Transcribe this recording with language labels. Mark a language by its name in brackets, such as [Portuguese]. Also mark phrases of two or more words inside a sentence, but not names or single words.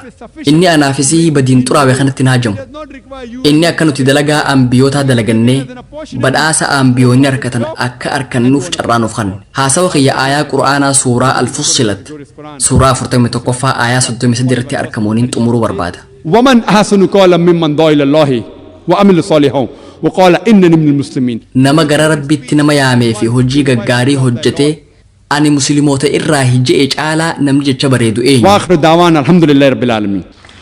[Oromo] Inni anaafisihii badiin xuraawee kanatti na hajamu. Inni akka nuti dalagaa ambiyootaa dalagannee badhaasa ambiyoonni harkatan akka harkannuuf carraanuuf kanne. Haasawa kiyya aayaa Qur'aanaa suuraa Al-Fussilat suuraa 41ffaa aayaa 33 irratti argamuuniin xumuruu barbaada. [Arabic] ومن أحسن قولا ممن دعا إلى الله وعمل صالحا وقال إنني من المسلمين. [Oromo] Nama gara Rabbitti nama yaamee fi hojii gaggaarii hojjetee ani musliimoota irraa hijjee caalaa namni jecha bareedu eenyu. [Arabic] وآخر دعوانا الحمد لله رب العالمين.